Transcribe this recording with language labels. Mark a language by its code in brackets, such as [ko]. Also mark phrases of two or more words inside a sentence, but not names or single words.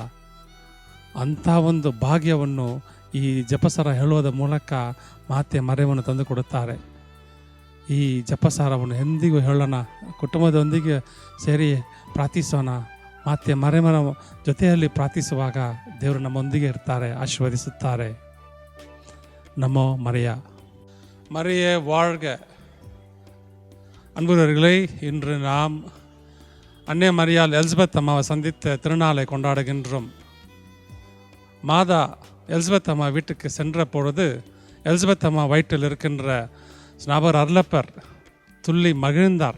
[kn] ಅಂಥ ಒಂದು ಭಾಗ್ಯವನ್ನು ಈ ಜಪಸಾರ ಹೇಳುವುದರ ಮೂಲಕ ಮಾತೆ ಮರಿಯಮ್ಮನ್ನು ತಂದು ಕೊಡುತ್ತಾರೆ. ಈ ಜಪಸಾರವನ್ನು ಎಂದಿಗೂ ಹೇಳೋಣ, ಕುಟುಂಬದೊಂದಿಗೆ ಸೇರಿ ಪ್ರಾರ್ಥಿಸೋಣ. ಮಾತೆ ಮರಿಯಮ್ಮನ ಜೊತೆಯಲ್ಲಿ ಪ್ರಾರ್ಥಿಸುವಾಗ ದೇವರು ನಮ್ಮೊಂದಿಗೆ ಇರ್ತಾರೆ, ಆಶೀರ್ವದಿಸುತ್ತಾರೆ. [ta] நமோ மரியா. மரியே வாழ்க. அன்புள்ளவர்களே, இன்று நாம் அன்னை மரியாள் எலிசபெத் அம்மாவை சந்தித்த திருநாளை கொண்டாடுகின்றோம். மாதா எலிசபெத் அம்மா வீட்டுக்கு சென்ற பொழுது எலிசபெத் அம்மா வயிற்றில் இருக்கின்ற நபர் அருளப்பர் துள்ளி மகிழ்ந்தார்.